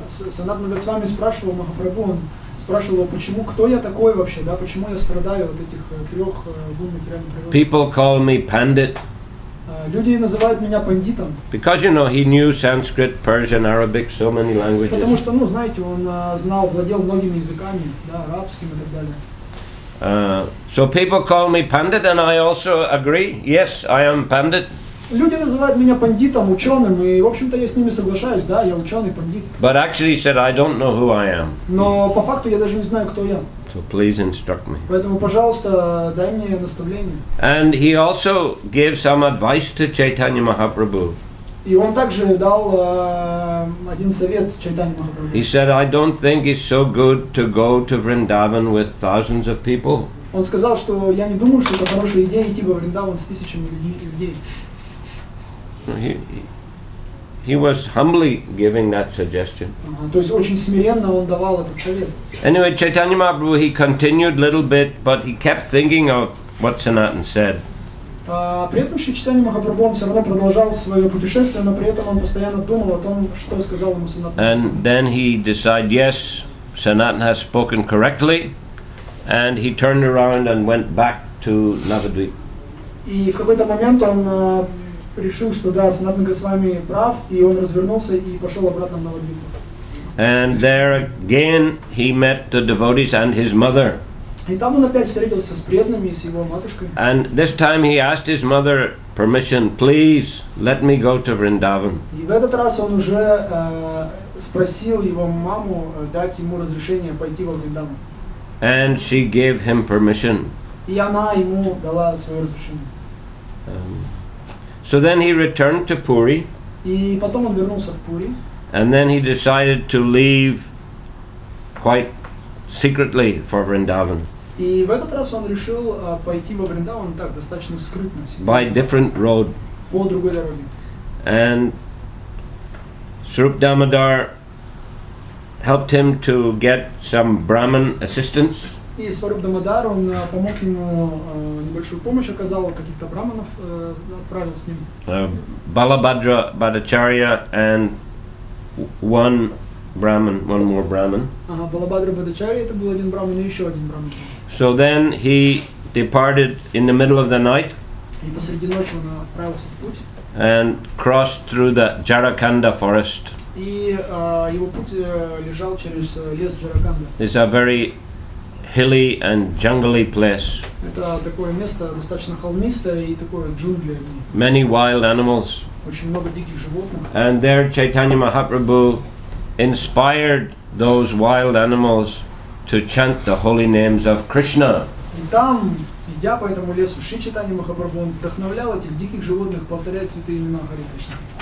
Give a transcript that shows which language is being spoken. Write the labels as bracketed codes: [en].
[ru] Санатана Госвами спрашивал Махапрабху, он спрашивал, почему, кто я такой вообще, да, почему я страдаю от этих трех гун материальной природы. [en] People call me Pandit. [ru] Люди называют меня пандитом. [en] Because you know he knew Sanskrit, Persian, Arabic, so many languages. [ru] Потому что, ну, знаете, он знал, владел многими языками, да, арабским и так далее. [en] So people call me Pandit, and I also agree. Yes, I am Pandit. [ru] Люди называют меня пандитом, ученым, и, в общем-то, я с ними соглашаюсь, да, я ученый, пандит. [en] But actually he said, I don't know who I am. [ru] Но по факту я даже не знаю, кто я. [en] So please instruct me. [ru] Поэтому, пожалуйста, дай мне наставление. [en] And he also gave some advice to Chaitanya Mahaprabhu. [ru] И он также дал один совет Чайтанье Махапрабху. [en] He said, I don't think it's so good to go to Vrindavan with thousands of people. [ru] Он сказал, что я не думаю, что это хорошая идея идти во Вриндаван с тысячами людей. [en] He was humbly giving that suggestion. [ru] То есть очень смиренно он давал этот совет. [en] Anyway, Chaitanya Mahaprabhu, he continued a little bit, but he kept thinking of what Sanatana said. [ru] При этом Шри Чайтанье Махапрабху он все равно продолжал свое путешествие, но при этом он постоянно думал о том, что сказал ему Санатана. [en] And then he decided, yes, Sanatana has spoken correctly, and he turned around and went back to Navadvip. [ru] И в какой-то момент он решил, что да, Санатана Госвами прав, и он развернулся и пошел обратно в Навадвипу. [en] And there again he met the devotees and his mother. [ru] И там он опять встретился с преданными, с его матушкой. [en] And this time he asked his mother permission, please let me go to Vrindavan. [ru] И в этот раз он уже спросил его маму дать ему разрешение пойти во Вриндаван. [en] And she gave him permission. [ru] И она ему дала свое разрешение. [en] So then he returned to Puri. [ru] И потом он вернулся в Пури. [en] And then he decided to leave quite secretly for Vrindavan. [ru] И в этот раз он решил пойти во Вриндаван так, достаточно скрытно. [en] By different road. [ru] По другой дороге. [en] And Swarup Damodar helped him to get some Brahmin assistance. [ru] И Сваруб Дамодар, он помог ему, небольшую помощь оказал, каких-то браманов отправил с ним. [en] Balabhadra Bhattacharya and one more Brahmin. [ru] Ага, Балабхадра Бхаттачарья, это был один браман и еще один браман. [en] So then he departed in the middle of the night. [ru] И посреди ночи он отправился в путь. [en] And crossed through the Jharkhanda forest. [ru] И его путь лежал через лес Джараканда. [en] It's a very hilly and jungly place. [ru] Это такое место достаточно холмистое и такое джунгли. [en] Many wild animals. [ru] Очень много диких животных. [en] And there Chaitanya Mahaprabhu inspired those wild animals to chant the holy names of Krishna. [ru] И там, идя по этому лесу, Шри Чайтанья Махапрабху, он вдохновлял этих диких животных повторять святые имена Харе Кришна.